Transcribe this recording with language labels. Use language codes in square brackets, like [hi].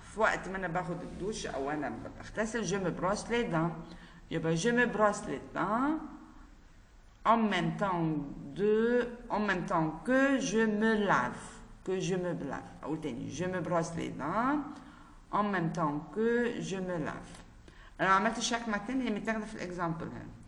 [ar] في وقت ما أنا باخد الدوش أو أنا بغتسل [fr] je me brosse les dents. [ar] يبقى [fr] je me brosse les dents en même temps que je me lave. [ar] أو تاني [fr] je me brosse les dents en même temps que je me lave. [ar] أنا عملت [fr] chaque matin [ar] هي متاخدة في الإكزامبل هنا.